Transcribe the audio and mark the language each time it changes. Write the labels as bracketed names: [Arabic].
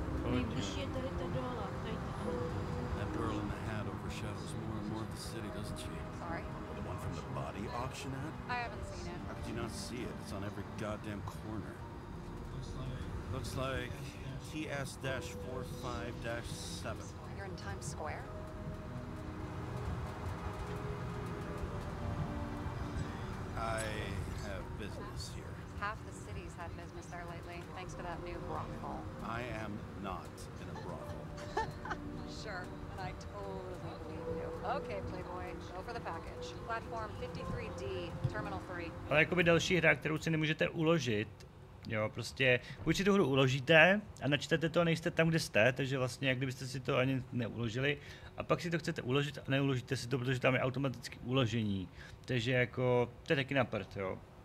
[Czech] Nejbližší je tady ta dola, tady ta. [English] That girl in the hat overshadows more and more of the city, doesn't she? Sorry? The one from the body auction ad? I haven't seen it. How could you not see it? It's on every goddamn corner. Looks like TS-45-7. You're in Times Square? I have business here. Half the city's had business there lately, thanks to that new brothel. I am not in a brothel. Sure, and I totally believe you. Okay, Playboy, go for the package. Platform 53D, Terminal 3. [Czech] Ale jakoby další hra, kterou si nemůžete uložit, jo, prostě buď si tu hru uložíte a načtete to a nejste tam, kde jste, takže vlastně jak kdybyste si to ani neuložili a pak si to chcete uložit a neuložíte si to, protože tam je automaticky uložení, takže jako, to je taky na prd, jo.